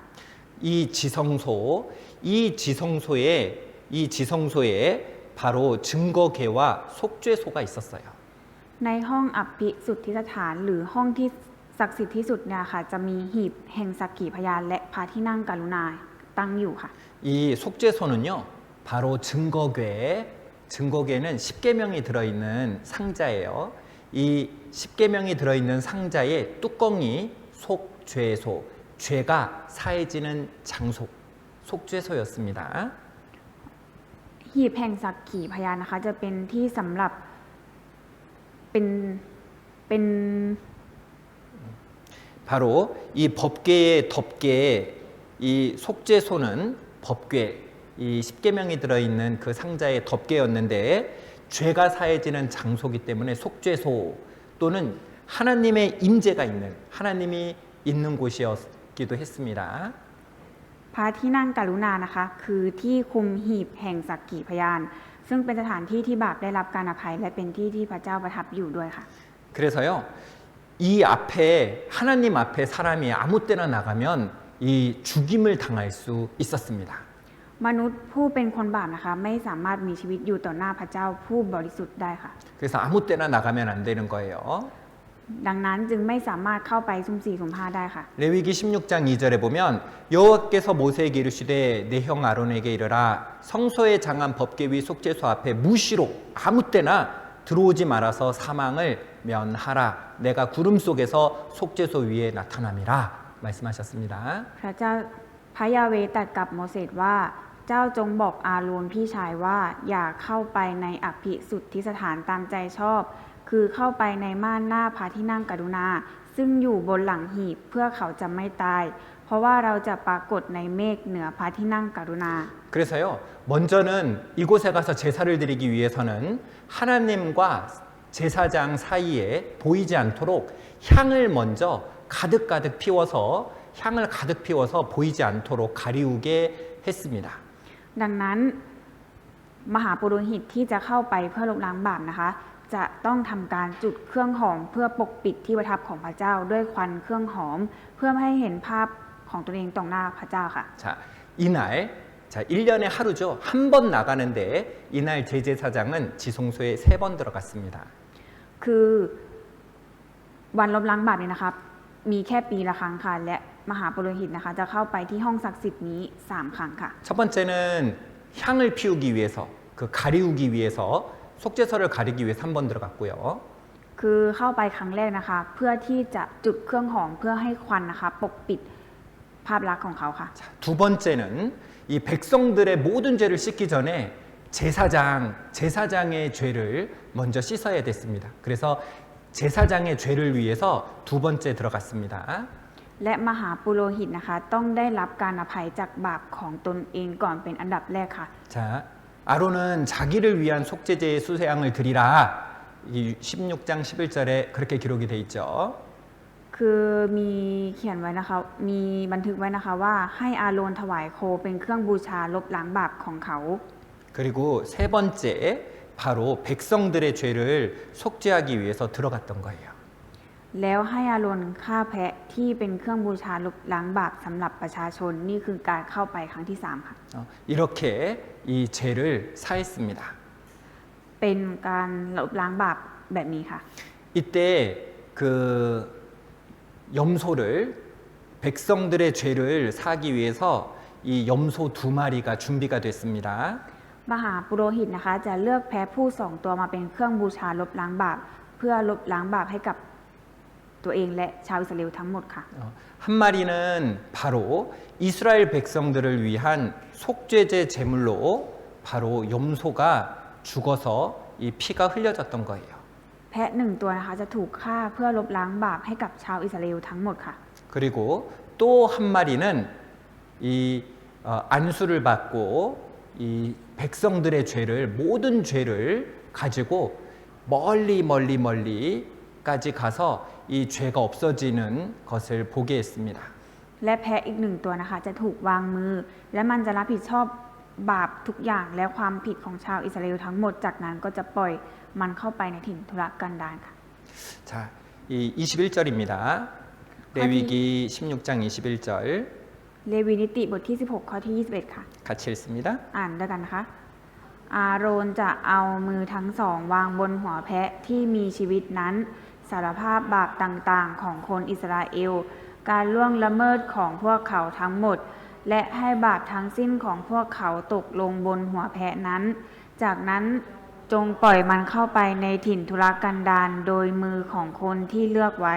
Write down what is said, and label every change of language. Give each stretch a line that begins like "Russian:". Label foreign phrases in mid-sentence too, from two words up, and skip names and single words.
Korean: 이 지성소에 바로 증거계와 속죄소가 있었어요.
Thai: ในห้องอภิสุทธิสถานหรือห้องที่ศักดิ์สิทธิ์ที่สุดเนี่ยค่ะจะมีหีบแห่งสักขีพยานและพระที่นั่งกรุณาตั้งอยู่ค่ะ
Korean: 이 속죄소는요. 바로 증거계는 10계명이 들어있는 상자예요. 이 10계명이 들어있는 상자의 뚜껑이 속죄소, 죄가 사해지는 장소, 속죄소였습니다.
Thai: หีบแห่งสักขีพยานนะคะจะเป็นที่สำหรับเป็น
Korean: 바로 이 법궤의 덮개, 이 속죄소는 법궤, 이 10계명이 들어있는 그 상자의 덮개였는데 죄가 사해지는 장소기 때문에 속죄소 또는 하나님의 임재가 있는 하나님이 있는 곳이었기도 했습니다.
Thai: พระที่นั่งกรุณานะคะคือที่คุมหีบแห่งสักขีพยาน ซึ่งเป็นสถานที่ที่บาปได้รับการอภัยและเป็นที่ที่พระเจ้าประทับอยู่ด้วยค่ะ
Korean: 그래서요, 이 앞에 하나님 앞에 사람이 아무 때나 나가면 이 죽임을 당할 수 있었습니다.
Thai: มนุษย์ผู้เป็นคนบาปนะคะไม่สามารถมีชีวิตอยู่ต่อหน้าพระเจ้าผู้บริสุทธิ์ได้ค่ะ
Korean: 그래서 아무 때나 나가면 안 되는 거예요.
Thai: ดังนั้นจึงไม่สามารถเข้าไปซุ่มสี่ซุ่มห้าได้ค่ะ
Korean: 레위기 16장 2절에 보면 여호와께서 모세에게 이르시되 내 형 아론에게 이르라 성소에 장한 법궤 위 속죄소 앞에 무시로 아무 때나 들어오지 말아서 사망을 면하라 내가 구름 속에서 속죄소 위에 나타남이라 말씀하셨습니다.
Thai: พระเจ้าพระยาเวห์ตรัสกับโมเสสว่าเจ้าจงบอกอาโรนพี่ชายว่าอย่าเข้าไปในอภิสุทธิสถานตามใจชอบ คือเข้าไปในม่านหน้าพระที่นั่งกรุณา ซึ่งอยู่บนหลังหีบเพื่อเขาจะไม่ตาย เพราะว่าเราจะปรากฏในเมฆเหนือพระที่นั่งกรุณา
Korean: 그래서요 먼저는 이곳에 가서 제사를 드리기 위해서는 하나님과 제사장 사이에 보이지 않도록 향을 먼저 가득가득 피워서 향을 가득 피워서 보이지 않도록 가리우게 했습니다.
Thai: ดังนั้นมหาปุโรหิตที่จะเข้าไปเพื่อลบล้างบาปนะคะจะต้องทำการจุดเครื่องหอมเพื่อปกปิดที่ประทับของพระเจ้าด้วยควันเครื่องหอมเพื่อไม่ให้เห็นภาพของตนเองต่อหน้าพระเจ้าค่ะ
Korean: 자, 이날 자, 1년에 하루죠. 한 번 나가는데 이날 대제사장은 지성소에 3번 들어갔습니다.
Thai: คือวันลบล้างบาปนี้นะคะมีแค่ปีละครั้งค่ะและมหาปุโรหิตนะคะจะเข้าไปที่ห้องศักดิ์สิทธิ์นี้3ครั้งค่ะ
Korean: 첫 번째는 향을 피우기 위해서 그 가리우기 위해서 속죄서를 가리기 위해서 3번 들어갔고요.
Thai: คือเข้าไปครั้งแรกนะคะเพื่อที่จะจุดเครื่องหอมเพื่อให้ควันนะคะปกปิดภาพลักษณ์ของเขาค่ะ
Korean: 자, 두 번째는 이 백성들의 모든 죄를 씻기 전에 제사장의 죄를 먼저 씻어야 됐습니다. 그래서 제사장의 죄를 위해서 두 번째 들어갔습니다.
Thai: และมหาปุโรหิตนะคะต้องได้รับการอภัยจากบาปของตนเองก่อนเป็นอันดับแรกค่ะ
Korean: 자, 아론은 자기를 위한 속죄제의 수양을 드리라. 이 16장 11절에 그렇게 기록이 돼 있죠.
Thai: คือมีเขียนไว้นะคะมีบันทึกไว้นะคะว่าให้อาโรนถวายโคเป็นเครื่องบูชาลบล้างบาปของเขา
Korean: 그리고 세 번째 바로 백성들의 죄를 속죄하기 위해서 들어갔던 거예요.
Thai: แล้วให้อาโรนฆ่าแพะที่เป็นเครื่องบูชาลบล้างบาปสำหรับประชาชนนี่คือการเข้าไปครั้งที่3ค่ะ
Korean: 이렇게 이 죄를 사했습니다.
Thai: เป็นการลบล้างบาปแบบนี้ค่ะ
Korean: 이때 그 염소를 백성들의 죄를 사기 위해서 이 염소 2마리가 준비가 됐습니다.
Thai: มหาปุโรหิตนะคะจะเลือกแพะผู้2ตัวมาเป็นเครื่องบูชาลบล้างบาปเพื่อลบล้างบาปให้กับตัวเองและชาวอิสราเอลทั้งหมดค่ะ
Korean: 한 마리는 바로 이스라엘 백성들을 위한 속죄제 제물로 바로 염소가 죽어서 이 피가 흘려졌던 거예요.
Thai: แพะ1ตัวนะคะจะถูกฆ่าเพื่อลบล้างบาปให้กับชาวอิสราเอลทั้งหมดค่ะ
Korean: 그리고 또 한 마리는 이 안수를 받고 이 백성들의 죄를 모든 죄를 가지고 멀리까지 가서 이 죄가 없어지는 것을 보게 했습니다.
Thai: และแพะอีก1ตัวนะคะจะถูกวางมือ และมันจะรับผิดชอบบาปทุกอย่างและความผิดของชาวอิสราเอลทั้งหมดจากนั้นก็จะปล่อยมันเข้าไปในถิ่นทุรกันดารค่ะ
Korean: 자, 이 21절입니다. 레위기 16장 21절
Thai: เลวีนิติบทที่16ข้อที่21ค่ะ
Korean: 같이 읽습니다.
Thai: อ่านด้วยกันนะคะ อาโรนจะเอามือทั้งสองวางบนหัวแพะที่มีชีวิตนั้นสารภาพบาปต่างๆของคนอิสราเอลการล่วงละเมิดของพวกเขาทั้งหมด และให้บาปทั้งสิ้นของพวกเขาตกลงบนหัวแพะนั้น จากนั้นจงปล่อยมันเข้าไปในถิ่นทุรกันดารโดยมือของคนที่เลือกไว้